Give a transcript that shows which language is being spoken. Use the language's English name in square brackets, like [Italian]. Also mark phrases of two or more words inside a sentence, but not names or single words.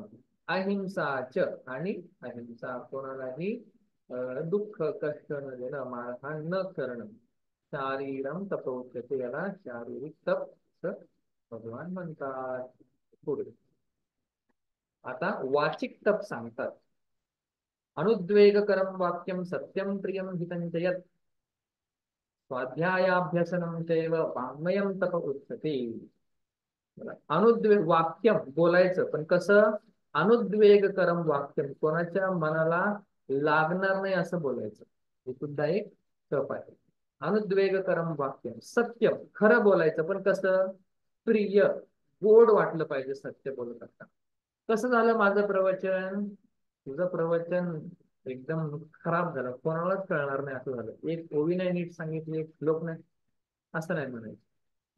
[Marathi] अहिंसाच आणि अहिंसा, कोणालाही दुःख कष्ट न देणं, मारहाण न करणं. [Sanskrit] शारीरम तपोच्यते, [Marathi] याला शारीरिक तप असं भगवान म्हणतात. पुढे आता वाचिक तप सांगतात. [Sanskrit] अनुद्वेगकरम वाक्यम सत्यम प्रियम हितं च यत् स्वाध्यायाभ्यसनं चैव वाङ्मयं तप उच्यते. अनुद्वेग वाक्यम [Marathi] बोलायचं, पण कसं? [Sanskrit] अनुद्वेगकरम वाक्यम, [Marathi] कोणाच्या मनाला लागणार नाही असं बोलायचं. हे सुद्धा एक तप आहे. [Sanskrit] अनुद्वेगकरम वाक्यम सत्यम, [Marathi] खरं बोलायचं, पण कसं? प्रिय, गोड वाटलं पाहिजे सत्य बोलत असताना. कसं झालं माझं प्रवचन? तुझं प्रवचन एकदम खराब झालं, कोणालाच कळणार नाही असं झालं. एक ओवी नाही नीट सांगितली, एक श्लोक नाही, असं नाही म्हणायचं.